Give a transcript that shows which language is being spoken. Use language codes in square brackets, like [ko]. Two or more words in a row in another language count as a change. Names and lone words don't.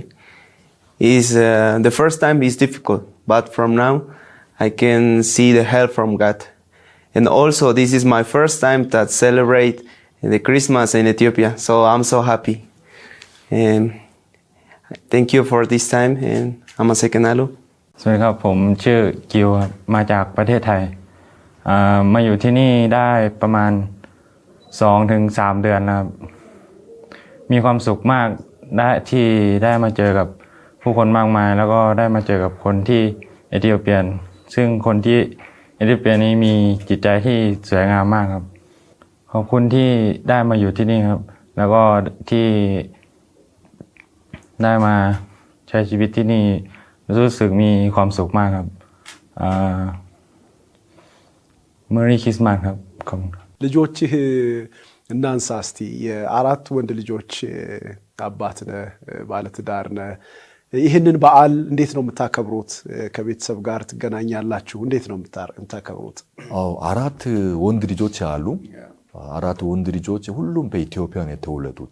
[en] Is the first time is difficult, but from now I can see the help from God. And also this is my first time that celebrate the Christmas in Ethiopia, so I'm so happy. And thank you for this time, and I'm a second alo. [th] สวัสดีครับผมชื่อกิวครับมาจากประเทศไทยมาอยู่ที่นี่ได้ประมาณ 2-3 เดือน นะครับมีความสุขมากที่ได้มาเจอกับผู้คนมากมายแล้วก็ได้มาเจอกับคนที่เอธิโอเปียซึ่งคนที่เอธิโอเปียนี้มีจิตใจที่สวยงามมากครับขอบคุณที่ได้มาอยู่ที่นี่ครับแล้วก็ที่ได้มาใช้ชีวิตที่นี่รู้สึกมีความสุขมากครับ [en] Merry Christmas [th] ครับขอบคุณ [am] ልጆችህ እናንሳ እስቲ የአራት ወንድ ልጆች አባት ነህ ባለትዳር ነህ ይህንን በዓል እንዴት ነው የምታከብሩት ከቤተሰብ ጋር ትገናኛላችሁ እንዴት ነው የምታከብሩት አራት ወንድ ልጆች አሉ አራት ወንድ ልጆች ሁሉም በኢትዮጵያ ነው የተወለዱት